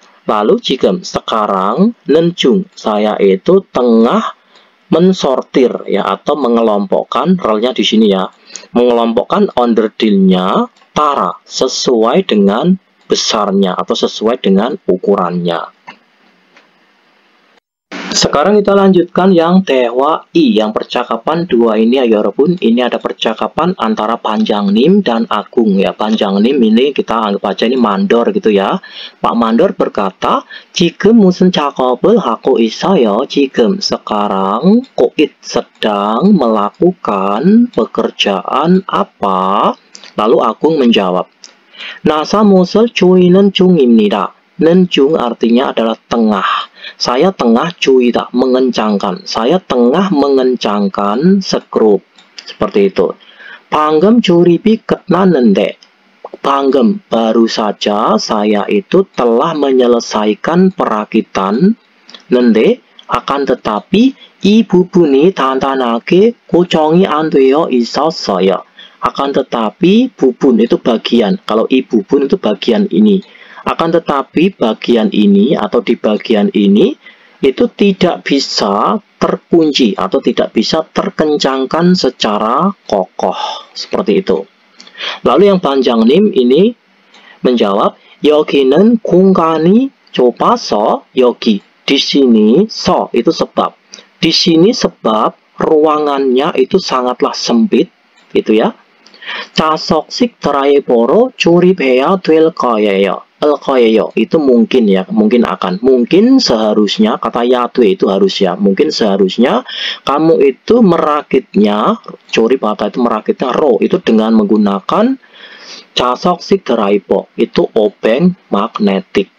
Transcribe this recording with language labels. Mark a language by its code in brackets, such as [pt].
[id] Lalu 지금 sekarang, nenjung saya itu tengah mensortir ya, atau mengelompokkan relnya di sini ya, mengelompokkan onderdilnya tara sesuai dengan besarnya atau sesuai dengan ukurannya. Sekarang kita lanjutkan yang 대화 I, yang percakapan 2 ini ya 여러분. Ini ada percakapan antara Panjangnim dan Agung ya. Panjangnim ini kita anggap aja ini mandor gitu ya. [ko] Pak Mandor [id] berkata, [ko] 지금 무슨 작업을 하고 있어요? [id] 지금 sekarang koit sedang melakukan pekerjaan apa? Lalu Agung menjawab, [ko] 나사못을 조이는 중입니다. [id] nenjung artinya adalah tengah. Saya tengah cuida, mengencangkan. Saya tengah mengencangkan skrup. Seperti itu. [ko] 방금 조립이 끝났는데. [id] 방금, baru saja saya itu telah menyelesaikan perakitan. [ko] 근데, [id] akan tetapi, [ko] 이 부분이 단단하게 고정이 안 되어 있었어요. [id] Akan tetapi, bubun itu bagian. Kalau i bubun itu bagian ini. Akan tetapi bagian ini atau di bagian ini itu tidak bisa terkunci atau tidak bisa terkencangkan secara kokoh. Seperti itu. Lalu yang panjang nim ini menjawab [ko] 여기는 공간이 좁아서 여기. [id] Di sini so itu sebab. Di sini sebab ruangannya itu sangatlah sempit, gitu ya. [ko] 자석식 드라이버로 조립해야 될 거예요. [id] itu mungkin ya, mungkin akan. Mungkin seharusnya, kata yatu itu harusnya. Mungkin seharusnya kamu itu merakitnya, jorip atau itu merakitnya ro, itu dengan menggunakan 자석식 드라이버, itu obeng magnetik.